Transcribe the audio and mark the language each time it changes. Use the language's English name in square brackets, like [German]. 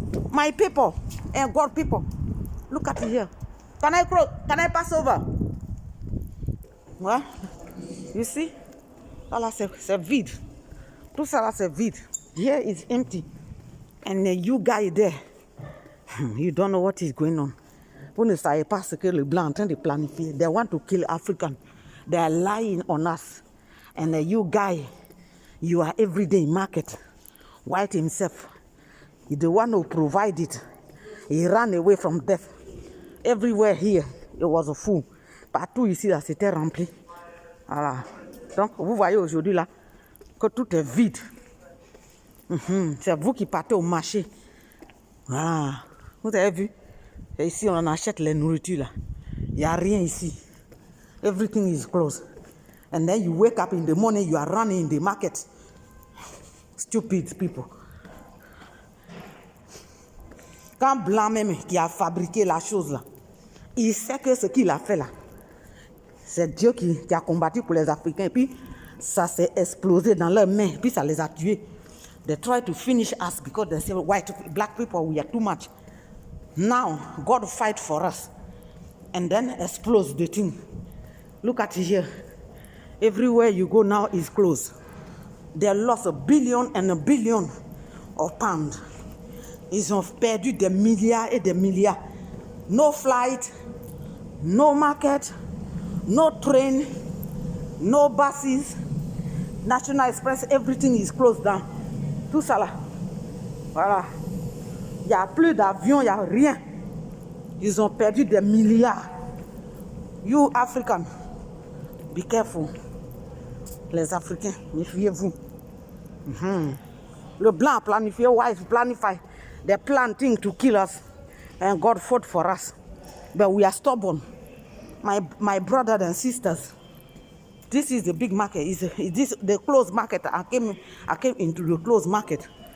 [English] My people and God people, look at here. Can I pass over? Ouais. You see? [French] Ça là c'est vide. Tout ça là c'est vide. [English] Here is empty. And you guys there, you don't know what is going on. [French] Vous ne savez pas ce que le blanc est en train de planifier. [English] They want to kill African. They are lying on us. And you guys, you are everyday market. White himself, he's the one who provided it. He ran away from death. Everywhere here, it was a fool. [French] Partout ici, là, c'était rempli. Voilà. Donc, vous voyez aujourd'hui, là, que tout est vide. C'est vous qui partez au marché. Voilà. Vous avez vu? Et ici, on achète les nourritures, là. Il n'y a rien ici. [English] Everything is closed. And then you wake up in the morning, you are running in the market. Stupid people. [French] Quand Blanc même qui a fabriqué la chose là, il sait que ce qu'il a fait là, c'est Dieu qui a combattu pour les Africains. Et puis ça s'est explosé dans leurs mains. Et puis ça les a tués. [English] They try to finish us because they say black people, we are too much. Now God fight for us. And then explode the thing. Look at here. Everywhere you go now is closed. They lost $1 billion and $1 billion of pounds. [French] Ils ont perdu des milliards et des milliards. [English] No flight, no market, no train, no buses, National Express, everything is closed down. [French] Tout ça là. Voilà. Il n'y a plus d'avions, il n'y a rien. Ils ont perdu des milliards. [English] You African, be careful. [French] Les Africains, méfiez-vous. Le blanc a planifié, [English] white planify. They're planning to kill us. And God fought for us. But we are stubborn. My brothers and sisters, this is the big market. Is this the closed market? I came into the closed market.